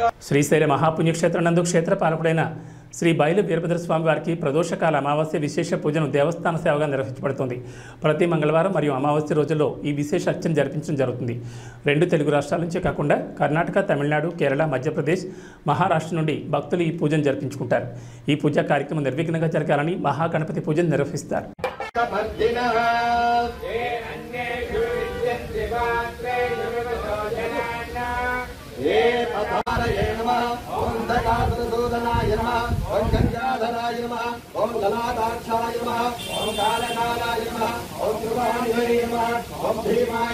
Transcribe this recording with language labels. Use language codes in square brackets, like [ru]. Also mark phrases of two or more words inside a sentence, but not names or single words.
[te] శ్రీశైల మహాపుణ్యక్షేత్రం నందు క్షేత్ర పాలకుడైన శ్రీ బయలు వీరభద్రస్వామి వారికి ప్రదోషకాల అమావాస్య విశేష పూజను దేవస్థాన సేవగా నిర్వహించబడుతుంది. ప్రతి మంగళవారం మరియు అమావాస్య రోజుల్లో ఈ విశేష అర్చన జరిపించడం జరుగుతుంది. 2 తెలుగు రాష్ట్రాల నుంచే కాకుండా కర్ణాటక, తమిళనాడు, కేరళ, మధ్యప్రదేశ్, మహారాష్ట్ర నుండి భక్తులు ఈ పూజను జరిపించుకుంటారు. ఈ పూజా కార్యక్రమం నిర్విఘ్నంగా జరగాలని మహాగణపతి పూజను నిర్వహిస్తారు. [sa] सूदनाय नमः ओम गंगाधराय नमः ओम ललाटाक्षाय नमः ओम कालकालाय नमः ओम ध्रुवाय नमः ओम भीमाय